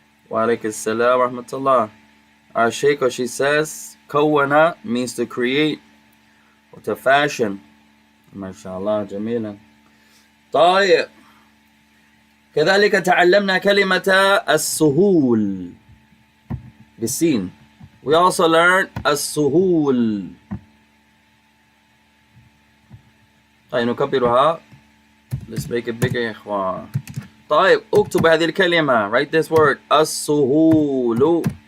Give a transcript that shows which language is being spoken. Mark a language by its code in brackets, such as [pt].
[ar] Wa alaikum assalam wa rahmatullah. [en] Our Sheikh, she says, كون means to create or to fashion. [ar] MashaAllah, جميلا. طيب. كذلك تعلمنا كلمة السهول بالسين. [en] We also learned السهول. [ar] طيب نكبرها. [en] Let's make it bigger [ar] يا إخوان. طيب اكتب هذه الكلمة. [en] Write this word. [ar] السهول.